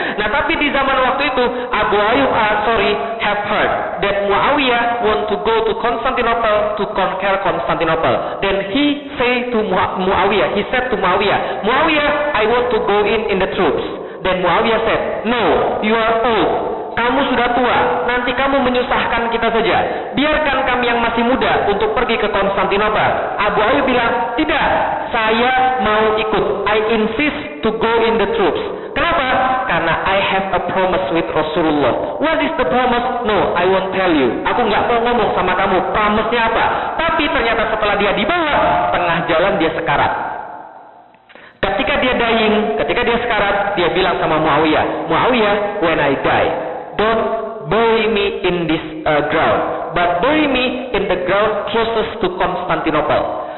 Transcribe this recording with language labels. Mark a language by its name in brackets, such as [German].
[Indonesian] Nah tapi di zaman waktu itu, [English] Abu Ayyub Al-Ansari have heard that Muawiyah want to go to Constantinople to conquer Constantinople. Then he said to Muawiyah, Muawiyah, I want to go in the troops. Then Muawiyah said, no, you are old. [Indonesian] Kamu sudah tua, nanti kamu menyusahkan kita saja. Biarkan kami yang masih muda untuk pergi ke Konstantinopel. Abu Ayyub bilang, tidak, saya mau ikut. [English] I insist to go in the troops. [Indonesian] Kenapa? Karena [English] I have a promise with Rasulullah. What is the promise? No, I won't tell you. [Indonesian] Aku nggak mau ngomong sama kamu, promise-nya apa. Tapi ternyata setelah dia dibawa, tengah jalan dia sekarat. Ketika dia dying, ketika dia sekarat, dia bilang sama Muawiyah, [English] when I die, don't bury me in this ground, but bury me in the ground closest to Constantinople.